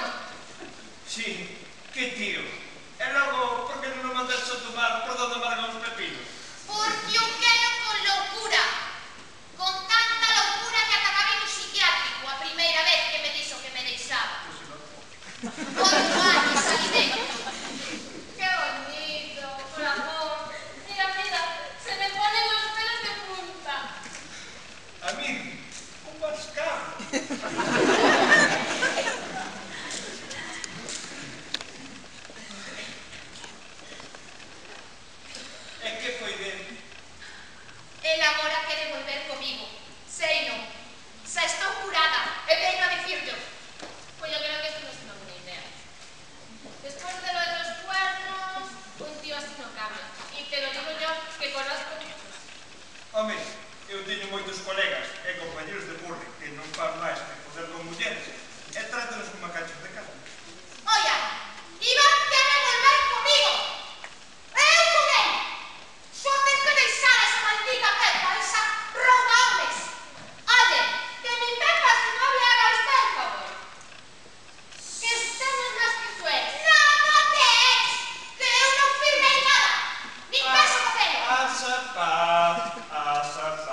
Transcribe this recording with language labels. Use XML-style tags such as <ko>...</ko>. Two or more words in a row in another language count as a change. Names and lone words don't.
<es>Sí, que tío.</es> <gl>E logo, por que non o mandaste a tomar por donde amargan os pepinos? Porque o quero con loucura. Con tanta loucura que acabei no psiquiátrico a primeira vez que me dixo que me deixaba. 8 anos ali dentro.</gl> <es>¡Qué bonito! Corazón. Mira, mira, se me ponen los pelos de punta. A mí, un mascabo.</es> <gl>E que foi dele? El agora quere volver comigo. Sei non. Xa estou curada e veño a dicirlo.</gl> <es>Pues yo creo que esto no es una buena idea. Después de lo de los cuernos, un tío así no cambia. Y te lo digo yo, que conozco muchos.</es> <gl>Home, eu teño moitos colegas e compañeros de curre que non fan máis que poder con mulleres e trátanos como cachos de casa. Oia, Iván quere volver comigo. Eu con él. Só ten que deixar esa maldita Pepa, esa rouba homes.</gl> <es>Oye, que mi Pepa si no le haga usted el favor. Que usted no es más que su ex.</es> <gl>Nada de ex, que eu non firmei nada. Nin beso co pelo. Asa paz, asa</gl>